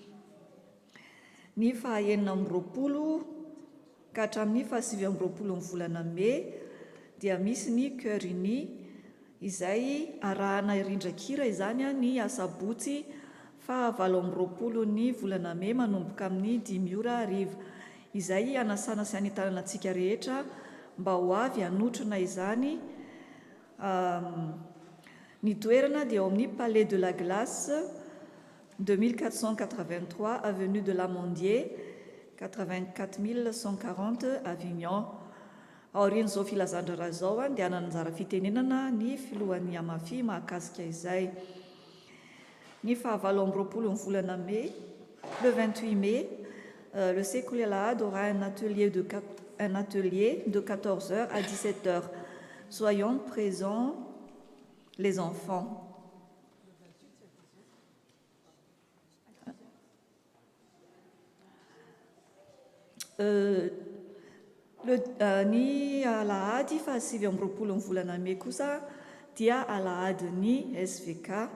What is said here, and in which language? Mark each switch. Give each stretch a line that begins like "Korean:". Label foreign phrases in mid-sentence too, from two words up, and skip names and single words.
Malagasy: Ny 29 ka hatramin'ny 29 volana May dia misy ny cœur uni izay arahana rindran-kira izany ny asabotsy 29 ny volana May manomboka amin'ny 10 ora hariva, izay anasana sy anentanana antsika rehetra mba ho avy hanotrona izany. Ny toerana dia ao amin'ny Palais de la Glace 2483 avenue de la Mondier 84 140 Avignon. Aorian'izao filazandra raha izao dia ananjara fitenenana ny filohan'ny AMPY mahakasika izay. Ny 29 volana May,
French: le 28 mai, le
Malagasy: sekoly alahady
French: aura un atelier de 14h à 17h. Soyons présents, les enfants.
Malagasy: Ny alahady 27 volana May kosa dia alahadyn'ny SVK.